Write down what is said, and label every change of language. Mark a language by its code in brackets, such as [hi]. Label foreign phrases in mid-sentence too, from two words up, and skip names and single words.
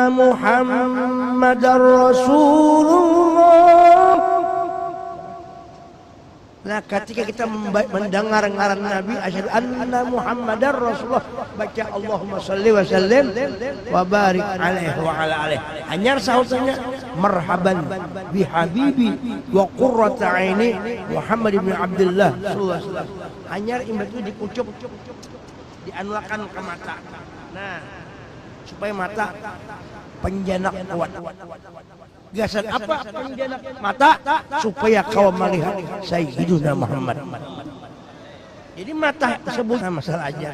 [ar] محمدا رسول الله. [bjn] Nah, ketika kita mendengar ngaran Nabi, [ar] أشهد أن محمدا رسول الله, baca اللهم صل وسلم وبارك عليه وعلى آله. [bjn] Hanya sahutannya [ar] مرحبا بحبيبي وقرة عيني محمد بن عبد الله صلى الله عليه وسلم. [bjn] Hanya imbat itu dikucup, dianulakan ke mata. Nah, supaya mata penjenak kuat. Gasan apa penjenak mata? Supaya kau melihat Sayyiduna Muhammad. Jadi mata tersebut masalah ajan.